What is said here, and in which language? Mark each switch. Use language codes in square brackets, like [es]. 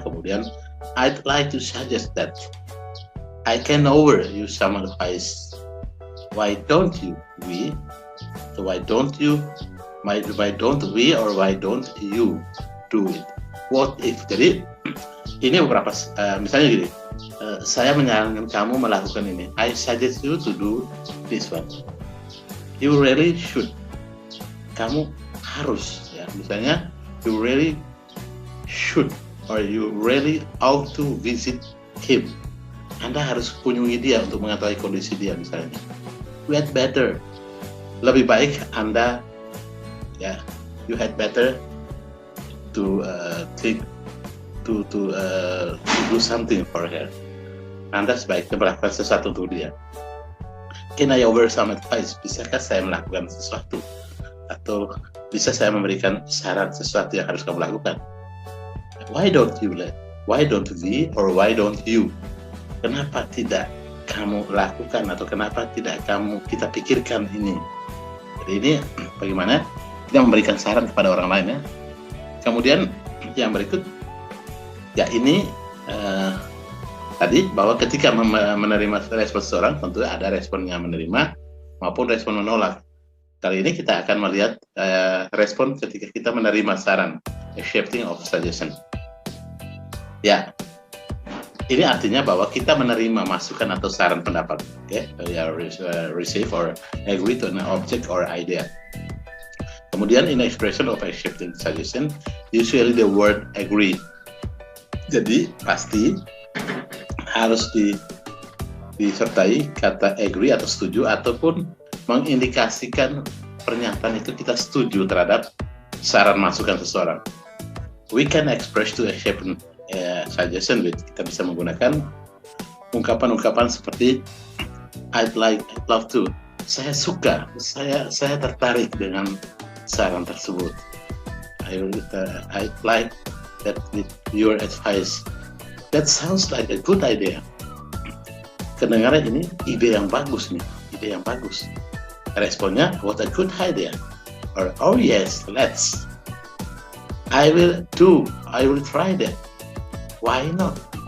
[id] Kemudian [en] I'd like to suggest that I can offer you some advice. Why don't you we? So why don't you? Why don't we or why don't you do it? What if? [id] Jadi ini beberapa misalnya gini. Saya menyarankan kamu melakukan ini. [en] I suggest you to do this one. You really should. [id] Kamu harus ya. Misalnya [en] you really should or you really ought to visit him. [id] Anda harus kunjungi dia untuk mengetahui kondisi dia misalnya. [en] You had better. [id] Lebih baik Anda ya, [en] you had better to do something for her. [id] Anda sebaiknya melakukan sesuatu untuk dia. [en] Can I offer some advice? [id] Bisakah saya melakukan sesuatu? Atau bisa saya memberikan saran sesuatu yang harus kamu lakukan? [en] Why don't you let? Why don't we or why don't you? [id] Kenapa tidak kamu lakukan atau kenapa tidak kita pikirkan ini? Jadi ini bagaimana kita memberikan saran kepada orang lain ya. Kemudian yang berikut ya ini tadi bahwa ketika menerima respon seseorang tentu ada respon yang menerima maupun respon menolak. Kali ini kita akan melihat respon ketika kita menerima saran, [en] accepting of suggestion. [id] Ya, ini artinya bahwa kita menerima masukan atau saran pendapat, okay? [en] Receive or agree to an object or idea. [id] Kemudian [en] in expression of accepting suggestion, usually the word agree. [id] Jadi pasti harus disertai kata agree atau setuju ataupun mengindikasikan pernyataan itu kita setuju terhadap saran masukan seseorang. [en] We can express to accept suggestion with, [id] kita bisa menggunakan ungkapan-ungkapan seperti [en] I'd love to. [id] Saya suka, saya tertarik dengan saran tersebut. [en] I'd like that with your advice. That sounds like a good idea. [id] Kedengaran ini ide yang bagus nih, ide yang bagus. Responnya, [en] what a good idea. Or, oh yes, let's. I will try that. Why not?